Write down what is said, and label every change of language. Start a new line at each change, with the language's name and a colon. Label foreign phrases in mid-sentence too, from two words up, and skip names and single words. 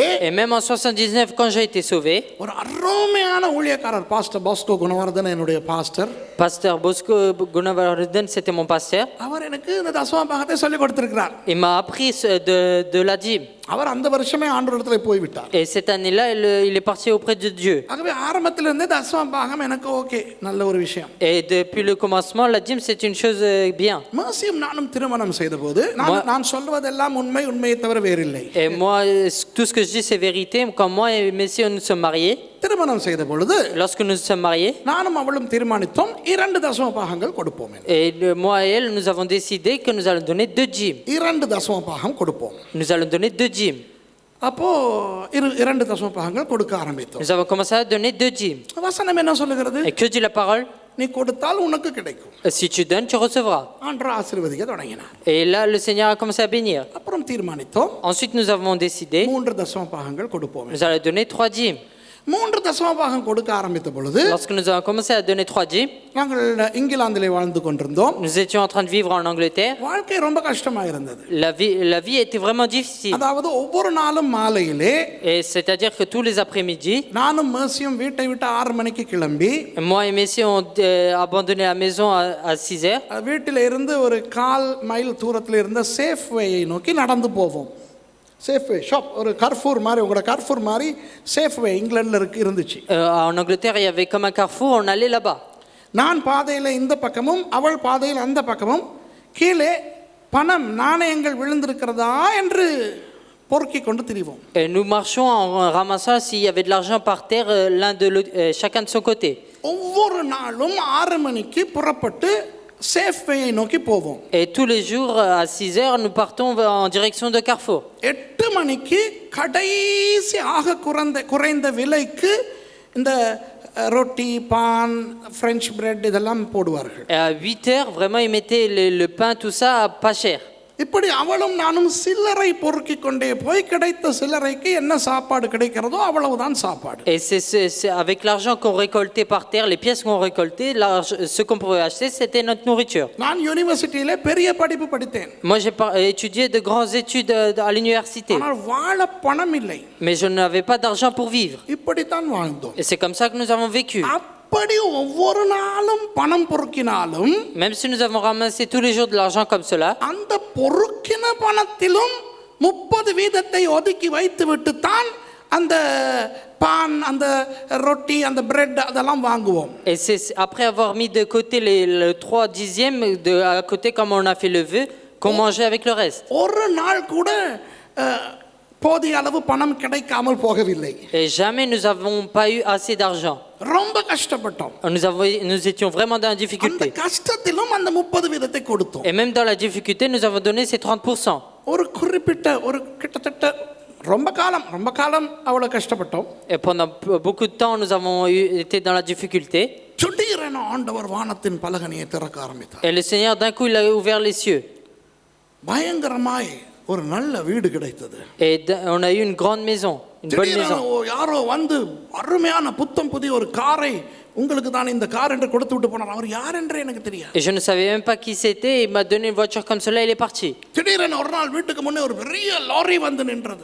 French: Et même en 79, quand j'ai été sauvé,
Tamil: ஒரு அருமையான ஊழியக்காரர் பாஸ்டர் பாஸ்கோ குணவர்தன் என்னுடைய பாஸ்டர்.
French: Pasteur Bosco Gunavardhan, c'était mon pasteur.
Tamil: அவர் எனக்கு இந்த தசம பாகத்தை சொல்லிக் கொடுத்திருக்கிறார்.
French: Il m'a appris de la dîme.
Tamil: அவர் அந்த வருஷமே ஆண்டவரிடத்தில் போய்விட்டார்.
French: Et cette année-là, il est parti auprès de Dieu.
Tamil: ஆகவே ஆரம்பத்திலிருந்தே தசம பாகம் எனக்கு ஓகே, நல்ல ஒரு விஷயம்.
French: Et depuis le commencement, la dîme, c'est une chose bien.
Tamil: மேர்சியும் நானும் திருமணம் செய்தபோது நான் சொல்வதெல்லாம் உண்மையை தவிர வேறில்லை.
French: Et moi, tout ce que je dis, c'est vérité. Quand moi et Messie, nous sommes mariés,
Tamil: திருமணம் செய்த பொழுது
French: lorsque nous sommes mariés,
Tamil: நானும் அவளும் தீர்மானித்தோம் 2 தசம பாகங்கள் கொடுப்போம்.
French: et moi et elle, nous avons décidé que nous allons donner 2 dîmes.
Tamil: 2 தசம பாகம் கொடுப்போம்.
French: Nous allons donner 2 dîmes.
Tamil: அப்போ 2 தசம பாகங்கள் கொடுக்க ஆரம்பித்தோம்.
French: Nous avons commencé à donner 2 dîmes.
Tamil: வசனம் என்ன சொல்லுகிறது?
French: Et que dit la parole?
Tamil: நீ கொடுத்தால் உனக்கு கிடைக்கும்.
French: Si tu donnes, tu recevras.
Tamil: ஆண்டவர் ஆசீர்வதிக்க தொடங்கினார்.
French: Et là, le Seigneur a commencé à bénir.
Tamil: அப்புறம் தீர்மானித்தோம்
French: Ensuite, nous avons décidé,
Tamil: 3 தசம பாகங்கள் கொடுப்போம்.
French: nous allons donner 3 dîmes.
Tamil: 3 தசம பாகம் கொடுக்க ஆரம்பித்த பொழுது
French: Lorsque nous avons commencé à donner 3 dîmes,
Tamil: நாங்கள் இங்கிலாந்திலே வாழ்ந்து கொண்டிருந்தோம்.
French: nous étions en train de vivre en Angleterre.
Tamil: வாழ்க்கை ரொம்ப கஷ்டமா இருந்தது.
French: La vie était vraiment difficile.
Tamil: அதாவது ஒவ்வொரு நாளும் மாலையிலே,
French: Et c'est-à-dire que tous les après-midi,
Tamil: நானும் மேர்சியும் வீட்டை விட்டு 6 மணிக்கு கிளம்பி
French: moi et Messie ont abandonné la maison à 6 heures.
Tamil: வீட்டில் இருந்து ஒரு 1/4 மைல் தூரத்தில் இருந்த சேஃப்வேயை நோக்கி நடந்து போவோம். சேஃப்வே ஷாப், ஒரு கர்ஃபூர் மாதிரி, உங்களோட கர்ஃபூர் மாதிரி சேஃப்வே இங்கிலாண்டில் இருந்துச்சு.
French: En Angleterre, il y avait comme un carrefour, on allait là-bas.
Tamil: நான் பாதையில் இந்த பக்கமும் அவள் பாதையில் அந்த பக்கமும் கீழே பணம் நாணயங்கள் விழுந்திருக்கிறதா என்று பொறுக்கி கொண்டு திரிவோம்.
French: Et nous marchions en ramassant s'il y avait de l'argent par terre, chacun de son côté.
Tamil: ஒவ்வொரு நாளும் 6 மணிக்கு புறப்பட்டு சேஃப்வேயை நோக்கி போவோம்.
French: Et tous les jours à 6 heures, nous partons en direction de Carrefour.
Tamil: 8 மணிக்கு கடைசி ஆக குறைந்த விலைக்கு இந்த ரொட்டி, பான்,
English: French bread
Tamil: இதெல்லாம் போடுவார்கள்.
French: Et à 8 heures, vraiment, ils mettaient le pain, tout ça, pas cher.
Tamil: இப்படி அவளும் நானும் சில்லறை பொறுக்கி கொண்டே போய் கிடைத்த சில்லறைக்கு என்ன சாப்பாடு கிடைக்கிறதோ அவ்வளவுதான் சாப்பாடு.
French: Et c'est avec l'argent qu'on récoltait par terre, les pièces qu'on récoltait, ce qu'on pouvait acheter, c'était notre nourriture.
Tamil: நான் யூனிவர்சிட்டியிலே பெரிய படிப்பு படித்தேன்.
French: Moi, j'ai étudié de grandes études à l'université.
Tamil: ஆனால் வாழ பணம் இல்லை.
French: Mais je n'avais pas d'argent pour vivre.
Tamil: இப்படித்தான் வாழ்ந்தோம்.
French: Et c'est comme ça que nous avons vécu.
Tamil: அப்படி ஒவ்வொரு நாளும் பணம் பொறுக்கினாலும்,
French: même si nous avons ramassé tous les jours de l'argent comme cela,
Tamil: அந்த பொறுக்கின பணத்திலும் 30 வீதத்தை ஒதுக்கி வைத்துவிட்டு தான் அந்த பான், அந்த ரொட்டி, அந்த பிரெட் அதெல்லாம் வாங்குவோம்.
French: Et c'est après avoir mis de côté le 3/10 à côté comme on a fait le vœu qu'on mangeait avec le reste.
Tamil: ஒரு நாள் கூட போதிய அளவு பணம் கிடைக்காமல் போகவில்லை.
French: Et jamais nous avons pas eu assez d'argent.
Tamil: ரொம்ப கஷ்டப்பட்டோம்.
French: Nous étions vraiment dans la difficulté.
Tamil: அந்த கஷ்டத்திலும் அந்த 30 வீதத்தை கொடுத்தோம்.
French: Et même dans la difficulté, nous avons donné ces 30%.
Tamil: ஒரு குறிப்பிட்ட ஒரு கிட்டத்தட்ட ரொம்ப காலம் அவ்வளவு கஷ்டப்பட்டோம்.
French: Et pendant beaucoup de temps, nous avons été dans la difficulté.
Tamil: திடீரென ஆண்டவர் வானத்தின் பலகணியை திறக்க ஆரம்பித்தார்.
French: Et le Seigneur d'un coup, il a ouvert les cieux.
Tamil: பயங்கரமாய் ஒரு நல்ல வீடு கிடைத்தது.
French: Et on a eu une grande maison, une bonne
Tamil: திடீரென
French: maison.
Tamil: யாரோ வந்து அருமையான புத்தம் புதிய ஒரு காரை உங்களுக்கு தான் இந்த கார் என்று கொடுத்து விட்டு போனார். அவர் யார் என்றே எனக்கு தெரியாது.
French: Et je ne savais même pas qui c'était. Il m'a donné une voiture comme cela, il est parti.
Tamil: திடீரென ஒரு நாள் வீட்டுக்கு முன்னே ஒரு பெரிய லாரி வந்து நின்றது.